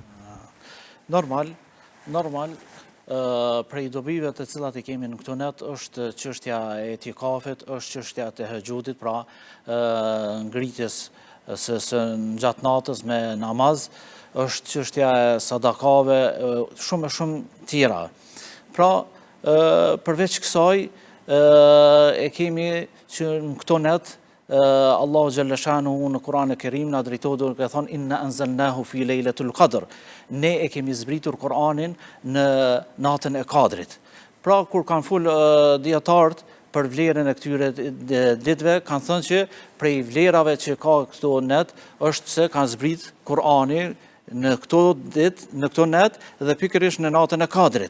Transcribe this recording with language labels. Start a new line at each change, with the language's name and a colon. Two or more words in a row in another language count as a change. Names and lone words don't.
Albanian: Normal, prej dobive të cilat i kemi në këto net është çështja e itikafit, është çështja e tahajjudit, pra ngritjes së gjatë natës me namaz, është çështja e sadakave, shumë tjera. Pra, përveç kësaj, e kemi që në këto net, Allahu
Arabic: جل شأنه
Albanian: në Kur'an e Kerim na drejtohet duke thënë
Arabic: إنا أنزلناه في ليلة القدر.
Albanian: Ne e kemi zbritur Kur'anin në natën e Kadrit. Pra kur kanë fol dietarët për vlerën e këtyre ditëve, kanë thënë që prej vlerave që ka këto net është se kanë zbrit Kur'ani në këto ditë, në këto net dhe pikërisht në natën e Kadrit.